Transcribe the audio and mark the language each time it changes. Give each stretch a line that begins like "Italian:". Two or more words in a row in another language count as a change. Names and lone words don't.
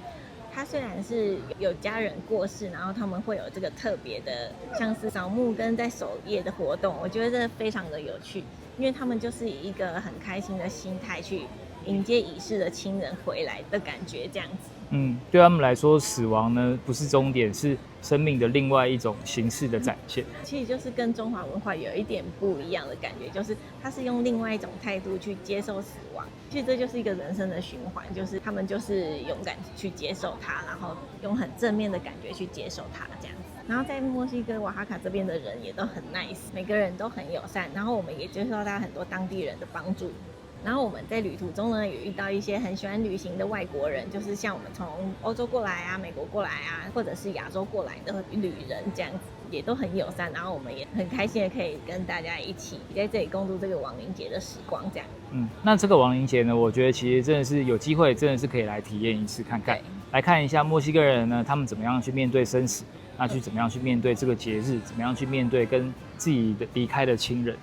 Chinese: 他雖然是有家人過世，然後他們會有這個特別的，像是掃墓跟在守夜的活動，我覺得這非常的有趣，因為他們就是以一個很開心的心態去迎接已逝的親人回來的感覺，這樣子。對他們來說，死亡呢不是終點，是生命的另外一種形式的展現。其實就是跟中華文化有一點不一樣的感覺，就是他是用另外一種態度去接受死亡。其實這就是一個人生的循環，就是他們就是勇敢去接受它，然後用很正面的感覺去接受它這樣子。然後在墨西哥瓦哈卡這邊的人也都很 nice， 每個人都很友善，然後我們也接受到很多當地人的幫助。然後我們在旅途中呢，也遇到一些很喜歡旅行的外國人，就是像我們從歐洲過來啊、美國過來啊，或者是亞洲過來的旅人這樣子，也都很友善。然後我們也很開心的可以跟大家一起在這裡共度這個亡靈節的時光，這樣。那這個亡靈節呢，我覺得其實真的是有機會，真的是可以來體驗一次看看，來看一下墨西哥人呢，他們怎麼樣去面對生死，那去怎麼樣去面對這個節日，怎麼樣去面對跟自己的離開的親人。